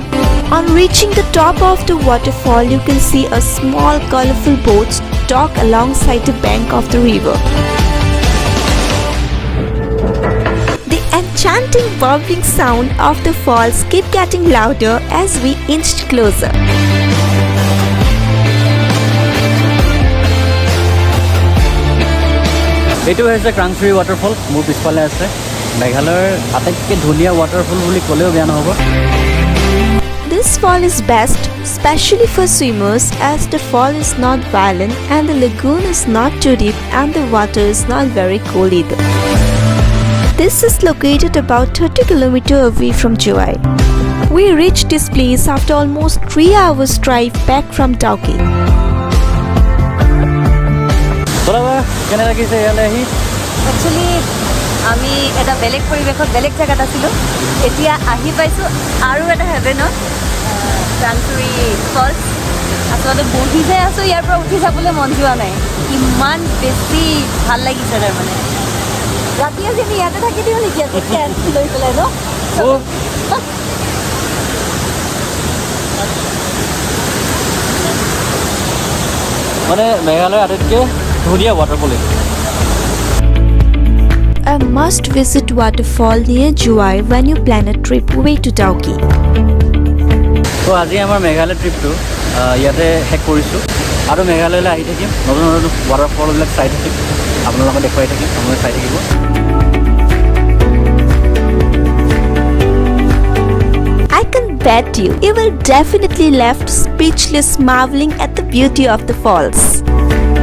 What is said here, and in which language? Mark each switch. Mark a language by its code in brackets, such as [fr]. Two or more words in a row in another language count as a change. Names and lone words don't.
[en] On reaching the top of the waterfall, you can see a small colorful boat dock alongside the bank of the river. The enchanting bubbling sound of the falls kept getting louder as we inched closer. [as] এইটো হৈছে ক্ৰাং চুৰি ৱাটাৰফল মোৰ পিছফালে আছে মেঘালয়ৰ আটাইতকৈ ধুনীয়া ৱাটাৰফল বুলি ক'লেও বেয়া নহ'ব [en] This fall is best, especially for swimmers, as the fall is not violent and the lagoon is not too deep and the water is not very cold either. This is located about 30 km away from GOGOI. We reached this place after almost 3 hours drive back from Dawki. Actually, [as] আমি এটা বেলেগ পৰিৱেশত বেলেগ জেগাত আছিলোঁ এতিয়া আহি পাইছোঁ আৰু এটা হেভেনত ক্ৰাং চুৰি ফলছ আচলতে বহি যাই আছোঁ ইয়াৰ পৰা উঠি যাবলৈ মন যোৱা নাই ইমান বেছি ভাল লাগিছে তাৰমানে ৰাতি আজি আমি ইয়াতে থাকি দিওঁ নেকি টেণ্ট লৈ পেলাই ন মানে মেঘালয়ৰ আটাইতকৈ ধুনীয়া ৱাটাৰফল [en] A must-visit waterfall near GOGOI when you plan a trip way to Dawki. [as] তো আজি আমাৰ মেঘালয় ট্ৰিপটো ইয়াতে শেষ কৰিছোঁ আৰু মেঘালয়লৈ আহি থাকিম নতুন নতুন ৱাটাৰফলবিলাক চাই থাকিম আপোনালোকক দেখুৱাই থাকিম আপোনালোকে চাই থাকিব [en] I can bet you will definitely left speechless marveling at the beauty of the falls.